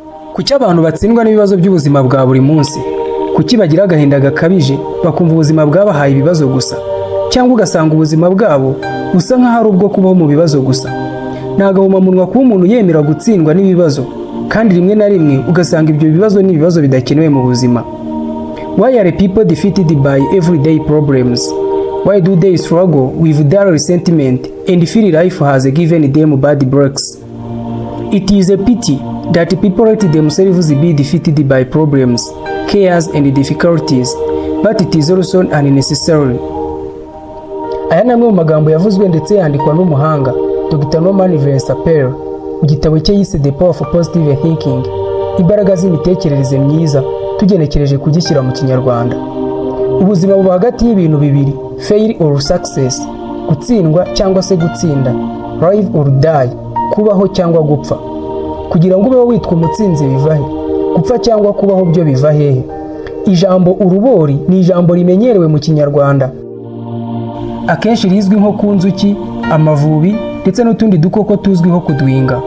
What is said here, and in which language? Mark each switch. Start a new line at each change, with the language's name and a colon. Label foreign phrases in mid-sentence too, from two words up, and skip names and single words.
Kinyarwanda: Kuki abantu batsindwa n'ibibazo by'ubuzima bwa buri munsi? Kuki bagira agahinda gakabije bakumva ubuzima bwabahaye ibibazo gusa? Cyangwa ugasanga ubuzima bwabo busa nk'aho ari ubwo kubaho mu bibazo gusa? Ni agahomamunwa kuba umuntu yemera gutsindwa n'ibibazo, kandi rimwe na rimwe ugasanga ibyo bibazo ni ibibazo bidakenewe mu buzima.
English: Why are people defeated by everyday problems? Why do they struggle with their resentment and feel life has given them bad breaks? It is a pity that people let themselves be defeated by problems, cares and difficulties, but it is also unnecessary.
Kinyarwanda: Aya ni amwe mu magambo yavuzwe ndetse yandikwa n'umuhanga Dr. mpamvu mu gitabo cye yise The Power of Positive Thinking, imbaraga z'imitekerereze myiza, tugenekereje kugishyira mu Kinyarwanda. Ubuzima buba hagati y'ibintu bibiri,
English: fail or success,
Kinyarwanda: gutsindwa cyangwa se gutsinda,
English: live or die,
Kinyarwanda: kubaho cyangwa gupfa. Kugira ngo ubeho witwa umutsinzi biva he? Gupfa cyangwa kubaho byo biva hehe? Ijambo urubori ni ijambo rimenyerewe mu Kinyarwanda, akenshi rizwi nko ku nzuki, amavubi ndetse n'utundi dukoko tuzwiho kudwinga.